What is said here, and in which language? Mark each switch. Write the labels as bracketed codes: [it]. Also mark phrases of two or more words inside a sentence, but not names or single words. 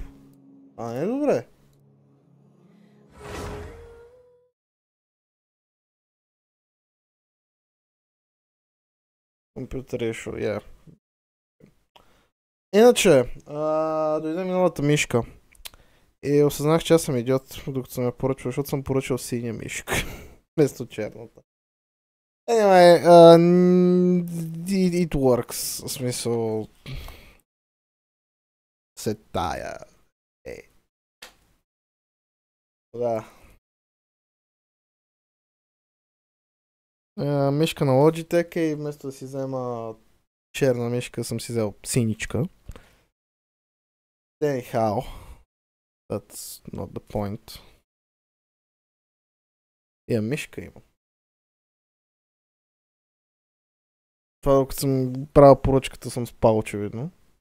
[bg] Не е добре. Компютър е шо, я. Иначе, дойде миналата мишка. И осъзнах, че аз съм идиот, докато съм я поръчал, защото съм поръчал синя мишка. Вместо черната. [en] Anyway, it works. [bg] В смисъл... Се тая. Да. Мишка на Logitech и вместо да си взема черна мишка, съм си взел синичка. [en] Anyhow, that's not the point. [bg] Мишка има. Това докато съм правил поръчката съм спал очевидно.